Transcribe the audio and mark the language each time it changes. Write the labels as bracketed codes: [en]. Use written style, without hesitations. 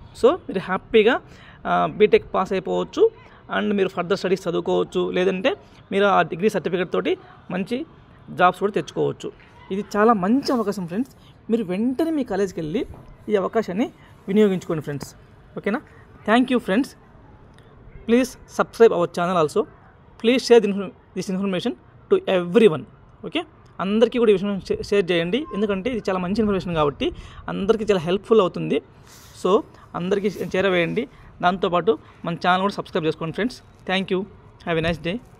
[te] So మీరు హ్యాపీగా BTech pass అయిపోవచ్చు అండ్ మీరు ఫర్దర్ స్టడీస్ చదువుకోవచ్చు. లేదంటే మీరు ఆ డిగ్రీ సర్టిఫికేట్ తోటి మంచి జాబ్స్ కూడా తెచ్చుకోవచ్చు. ఇది చాలా మంచి అవకాశం ఫ్రెండ్స్. మీరు వెంటనే మీ కాలేజీకి వెళ్ళి ఈ అవకాశాన్ని వినియోగించుకోండి ఫ్రెండ్స్. [en] ఓకేనా? Thank you friends. Please subscribe our channel also. Please share this information to everyone. [te] Okay, అందరికీ కూడా ఈ విషయం షేర్ చేయండి. ఎందుకంటే ఇది చాలా మంచి ఇన్ఫర్మేషన్ కాబట్టి అందరికీ చాలా హెల్ప్ఫుల్ అవుతుంది. సో అందరికీ చేరవేయండి. దాంతోపాటు మన ఛానల్ కూడా సబ్స్క్రైబ్ చేసుకోండి friends. [en] Thank you. Have a nice day.